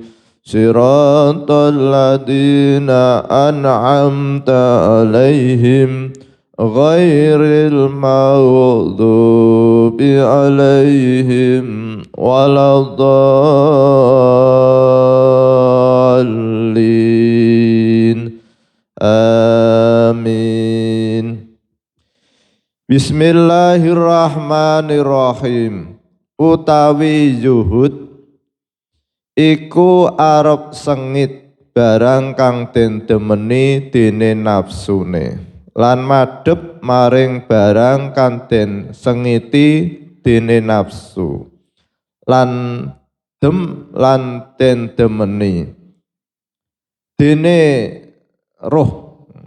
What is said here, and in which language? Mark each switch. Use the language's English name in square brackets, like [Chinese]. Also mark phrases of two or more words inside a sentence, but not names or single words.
[Arabic] صراط الذين أنعمت عليهم غير المغضوب عليهم ولا الضالين. Amin. بسم الله الرحمن الرحيم. [Javanese] Utawi zuhud iku arep sengit barang kang den demeni dene nafsune, lan madhep maring barang kang den sengiti dene nafsu, lan den demeni dene roh.